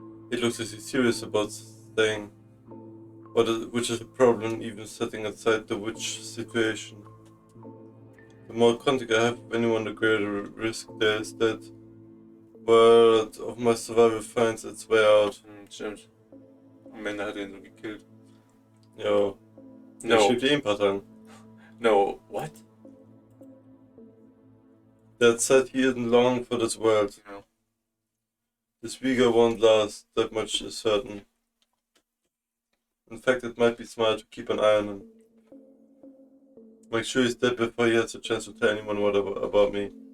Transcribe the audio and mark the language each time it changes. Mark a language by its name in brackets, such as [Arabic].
[English] It looks as if he's serious about staying. Which is a problem even setting aside the witch situation. The more contact I have with anyone, the greater risk there is that word of my survival finds its way out. [German] Stimmt. Am Ende hat er ihn so gekillt. Ja. [English] No. [German] Ich schieb dir ein paar Tagen. [English] No, what? That said, he isn't long for this world. No. This vigor won't last, that much is certain. In fact, it might be smart to keep an eye on him. Make sure he's dead before he has a chance to tell anyone about me.